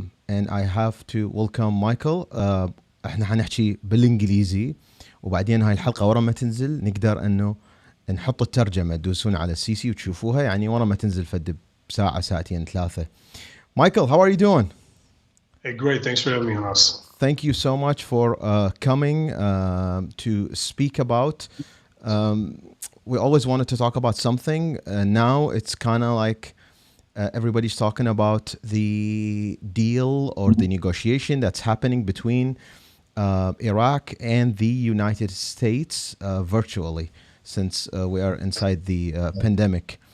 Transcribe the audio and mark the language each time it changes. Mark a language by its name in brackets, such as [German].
[English] And I have to welcome Michael. [Arabic] احنا حنحكي بالانجليزي وبعدين هاي الحلقة ورا ما تنزل نقدر انه نحط الترجمة، تدوسون على السيسي وتشوفوها، يعني ورا ما تنزل فد بساعة ساعتين ثلاثة. [English] Michael, how are you doing? Hey, great. Thanks for having me on us. Thank you so much for coming to speak about. We always wanted to talk about something. Now it's kind of like everybody's talking about the deal or the negotiation that's happening between Iraq and the United States virtually, since we are inside the pandemic.